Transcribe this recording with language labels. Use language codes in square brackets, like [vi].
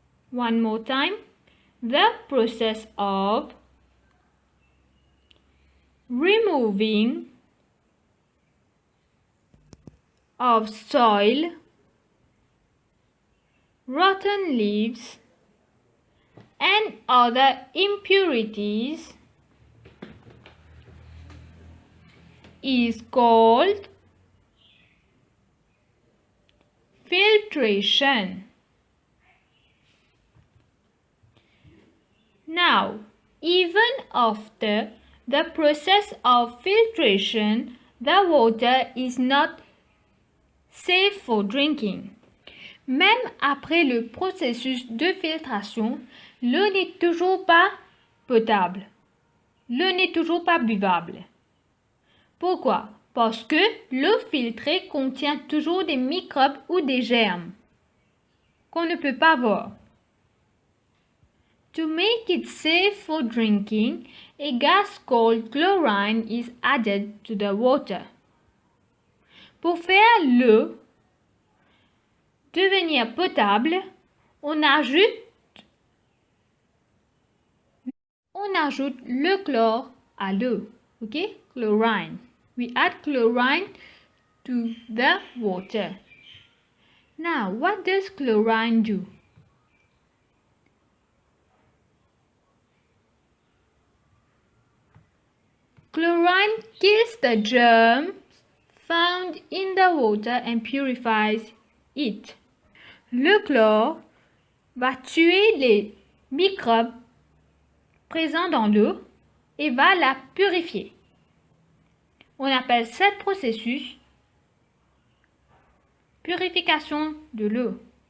[en] One more time. The process of removing of soil, rotten leaves, and other impurities is called filtration. Now, even after the process of filtration, the water is not safe for drinking. [fr] Même après le processus de filtration, l'eau n'est toujours pas potable. L'eau n'est toujours pas buvable. Pourquoi? Parce que l'eau filtrée contient toujours des microbes ou des germes qu'on ne peut pas voir. [en] To make it safe for drinking, a gas called chlorine is added to the water. [fr] Pour faire l'eau devenir potable, on ajoute le chlore à l'eau. [en] Okay? Chlorine. We add chlorine to the water. Now, what does chlorine do? Chlorine kills the germs found in the water and purifies it. [fr] Le chlore va tuer les microbes présents dans l'eau et va la purifier. On appelle ce processus purification de l'eau.